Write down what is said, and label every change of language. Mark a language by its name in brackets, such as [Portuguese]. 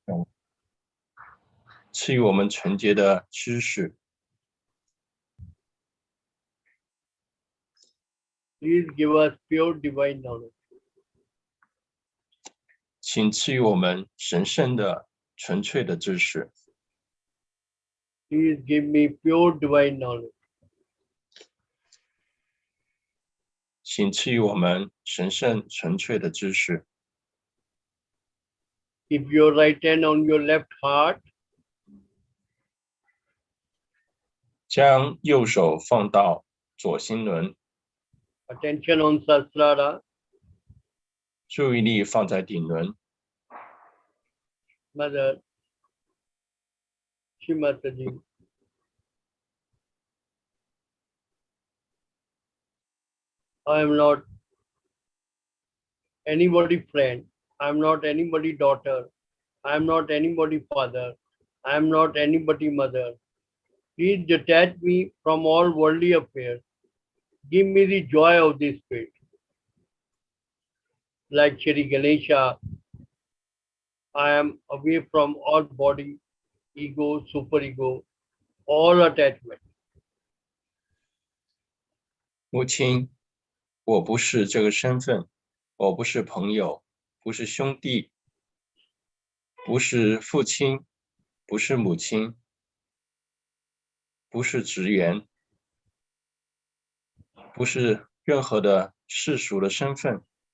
[Chinese] 愿望，赐予我们纯洁的知识， [English] Please give us pure divine knowledge. [Chinese] 请赐予我们神圣的、纯粹的知识， [English] Please give me pure divine knowledge. [Chinese] 请赐予我们神圣、纯粹的知识。 [English] Keep your right hand on your left heart. [Chinese] 将右手放到左心轮， [English] Attention on Sahasrara. [Chinese] 注意力放在顶轮。 [English] Mother, Shrimataji, I am not anybody friend. I am not anybody daughter. I am not anybody father. I am not anybody mother. Please detach me from all worldly affairs. Give me the joy of the spirit. Like Shri Ganesha, I am away from all body, ego, superego, all attachment. [Chinese] 母亲，我不是这个身份，我不是朋友，不是兄弟，不是父亲，不是母亲，不是职员，不是任何的世俗的身份。